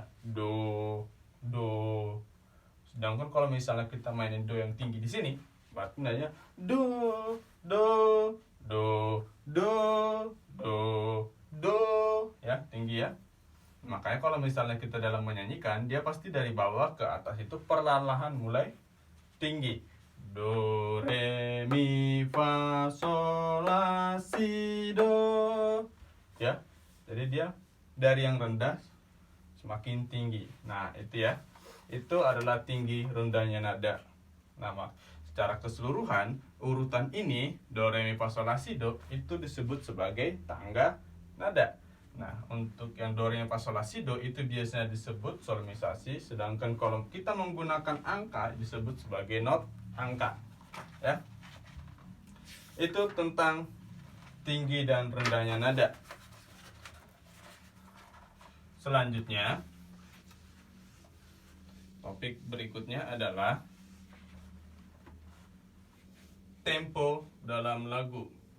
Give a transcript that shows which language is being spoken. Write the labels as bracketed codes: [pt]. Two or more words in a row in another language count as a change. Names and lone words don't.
[id] Do, do. Sedangkan kalau misalnya kita mainin do yang tinggi di sini, berarti nadanya do, do, do, do, do, do, ya, tinggi ya. Makanya kalau misalnya kita dalam menyanyikan, dia pasti dari bawah ke atas itu perlahan-lahan mulai tinggi. Do, re, mi, fa, sol, la, si, do. Ya. Jadi dia dari yang rendah semakin tinggi. Nah, itu ya. Itu adalah tinggi rendahnya nada. Nah, secara keseluruhan urutan ini do, re, mi, fa, sol, la, si, do itu disebut sebagai tangga nada. Nah, untuk yang do, re, mi, fa, sol, la, si, do itu biasanya disebut solmisasi, sedangkan kalau kita menggunakan angka disebut sebagai not angka. Ya. Itu tentang tinggi dan rendahnya nada. Selanjutnya, topik berikutnya adalah tempo dalam lagu.